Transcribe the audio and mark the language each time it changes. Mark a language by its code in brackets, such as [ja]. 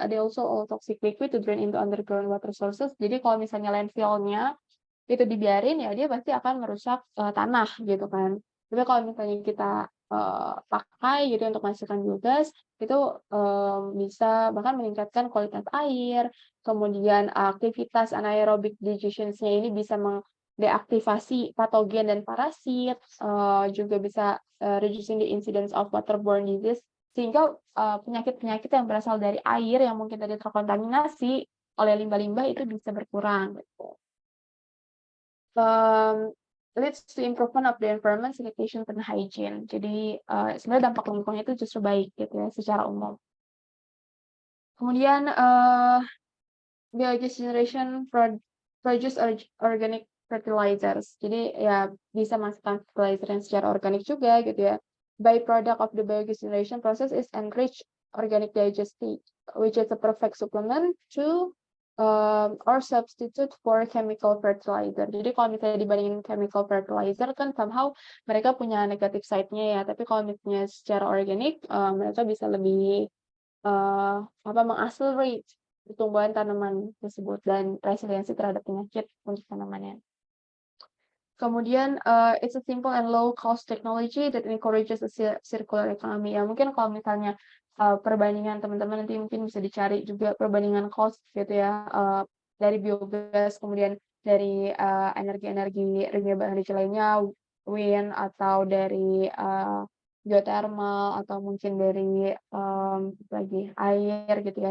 [en] They also all toxic liquid to drain into underground water sources. [id] Jadi kalau misalnya landfillnya itu dibiarin ya dia pasti akan merusak tanah gitu kan. Tapi kalau misalnya kita pakai gitu untuk menghasilkan biogas itu bisa bahkan meningkatkan kualitas air, kemudian aktivitas anaerobic digestion-nya ini bisa mendeaktivasi patogen dan parasit, juga bisa [en] reducing the incidence of waterborne disease, [id] sehingga penyakit-penyakit yang berasal dari air yang mungkin tadi terkontaminasi oleh limbah-limbah itu bisa berkurang gitu. [en] Leads to improvement of the environment, sanitation, and hygiene. [id] Jadi sebenarnya dampak lingkungannya itu justru baik gitu ya secara umum. [en] Kemudian biogas generation produce organic fertilizers. [id] Jadi ya bisa menghasilkan fertilizer yang secara organik juga gitu ya. [en] Byproduct of the biogas generation process is enriched organic digestate, which is a perfect supplement to or substitute for chemical fertilizer. [id] Jadi kalau misalnya dibandingin chemical fertilizer kan somehow mereka punya negative side-nya ya, tapi kalau misalnya secara organik mereka bisa lebih mengaccelerate pertumbuhan tanaman tersebut dan resiliensi terhadap penyakit untuk tanamannya. Kemudian [en] it's a simple and low cost technology that encourages a circular economy. [id] Ya mungkin kalau misalnya perbandingan teman-teman nanti mungkin bisa dicari juga perbandingan cost gitu ya dari biogas kemudian dari energi-energi renewable energy lainnya, wind atau dari geothermal atau mungkin dari lagi air gitu ya.